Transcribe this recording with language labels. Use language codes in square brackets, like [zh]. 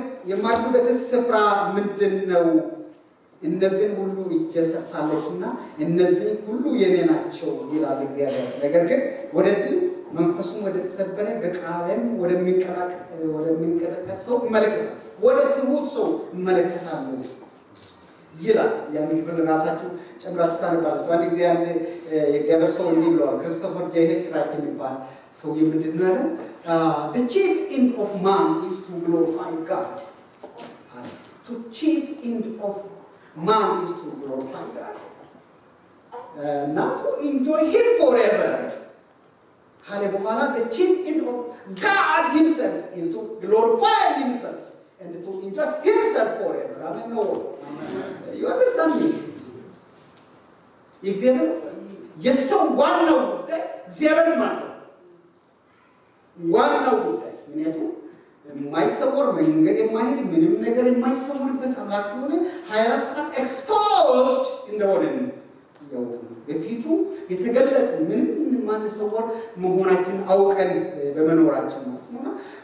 [am] የማርፍበት ስፍራ ምንድን ነው? እነዚህን ሁሉ እጄ ሰርታለችና እነዚህ ሁሉ የኔ ናቸው ይላል እግዚአብሔር። ነገር ግን ወደዚህ መንፈሱም ወደ ተሰበረ በቃልም ወደሚንቀጠቀጥ ሰው እመለከታለሁ፣ ወደ ትሑት ሰው እመለከታለሁ ይላል። ያን ክፍል ራሳችሁ ጨምራችሁ ታነባላችሁ። አንድ ጊዜ አንድ የእግዚአብሔር ሰው እንዲህ ብለዋል። ክሪስቶፈር ጄ ራይት የሚባል ሰው ምንድን ነው ያለው? [en] The chief end of man is to glorify God. The chief end of man is to glorify God, not to enjoy Him forever. [am] ካለ በኋላ [en] the chief end of God Himself is to glorify Himself and to enjoy Himself forever. Amen. No. You understand me? [am] እግዚአብሔር የሰው ዋናው ጉዳይ እግዚአብሔር ማለት ዋናው ጉዳይ ምክንያቱም የማይሰወር መንገድ የማይሄድ ምንም ነገር የማይሰወርበት አምላክ ስለሆነ 24 ሰዓት ኤክስፖዝድ እንደሆነ ነው በፊቱ የተገለጠ ምንም የማንሰወር መሆናችንን አውቀን በመኖራችን ማለት ነው።